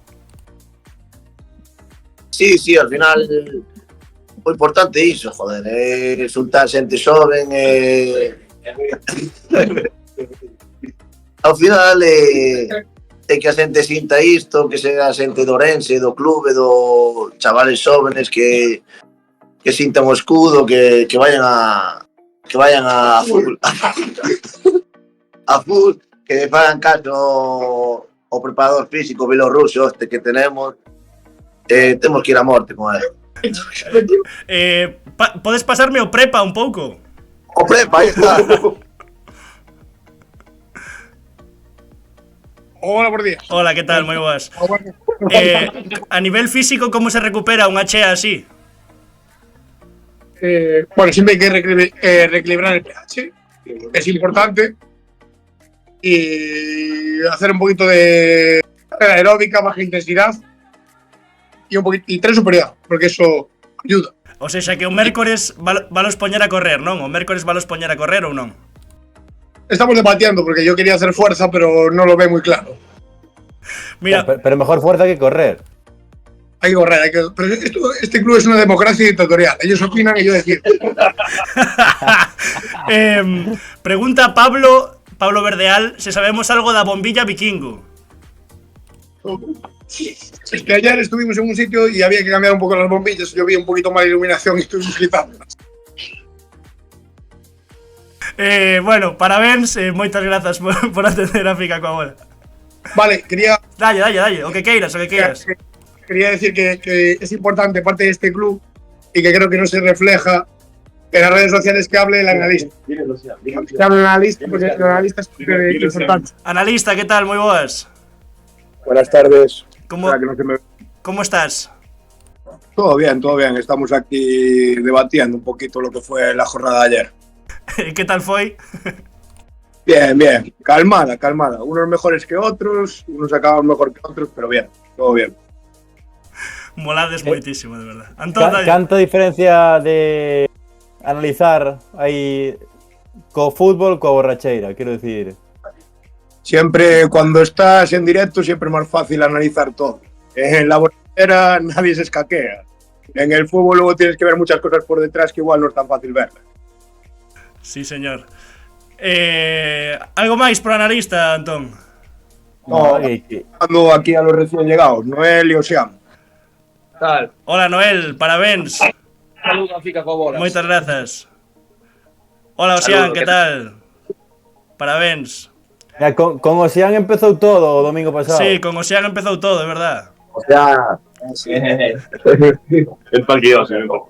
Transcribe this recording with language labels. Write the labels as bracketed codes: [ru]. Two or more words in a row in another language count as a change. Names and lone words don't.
[gl] Sí, al final o importante é iso, joder, resultar xente xoven, ao final é que a xente sinta isto, [es] que sea [gl] a xente do Ourense, do clube, do chavales xóvenes que sintan o escudo, [es] que vayan a full, a full, [gl] que fagan caso o preparador físico bielorruso [es] este que tenemos. [gl] Temos que ir a morte con ele. Podes pasarme o prepa un pouco? O prepa, aí está. [es] Hola, buenos días. [gl] Hola, que tal? Moi boas. A nivel físico, como se recupera unha chea así? [es] Bueno, siempre hay que reequilibrar el pH, es importante, y hacer un poquito de aeróbica, baja intensidad y tren superior, porque eso ayuda. O sea, [gl] que o mércores valos poñer a correr, non? O mércores valos poñer a correr ou non? [es] Estamos debatiendo, porque yo quería hacer fuerza, pero no lo ve muy claro. Mira, pero mejor fuerza que correr. Hay que correr, pero este club es una democracia dictatorial. Ellos opinan y yo decir. [gl] Pregunta Pablo Verdeal se sabemos algo da bombilla vikingo. [es] Es que ayer estuvimos en un sitio y había que cambiar un poco las bombillas. Yo vi un poquito más de iluminación y estuvimos quitándolas. [gl] Bueno, parabéns, moitas grazas por atender a Fica coa bola. [es] Vale, quería... [gl] Dalle, o que queiras. [es] Quería decir que es importante parte de este club y que creo que no se refleja en las redes sociales que hable el analista. Que hable el analista, porque el analista es importante. Analista, ¿qué tal? [gl] Muy boas. [es] Buenas tardes. ¿Cómo estás? Todo bien. Estamos aquí debatiendo un poquito lo que fue la jornada de ayer. ¿Qué tal fue? Bien. Calmada. Unos mejores que otros, unos acaban mejor que otros, pero bien, todo bien. [gl] Molades moitísimo, de verdad. Antón, canta diferencia de analizar aí co fútbol coa borracheira, quero decir. [es] Siempre cuando estás en directo siempre es más fácil analizar todo. En la borrachera nadie se escaquea. En el fútbol luego tienes que ver muchas cosas por detrás que igual no es tan fácil verlas. Sí, señor. [gl] ¿Algo máis por analista, Antón? [es] No, ando aquí a los recién llegados, Noel y Oseam. Tal. Hola, Noel, [gl] parabéns. [es] Saludos a Fica coa bola. [gl] Moitas grazas. Hola, Osian, [es] Saludo, [gl] que tal? Parabéns. Mira, con Osian empezou todo o domingo pasado. Sí, con Osian empezou todo, é verdad. [es] O sea, El parqueo, se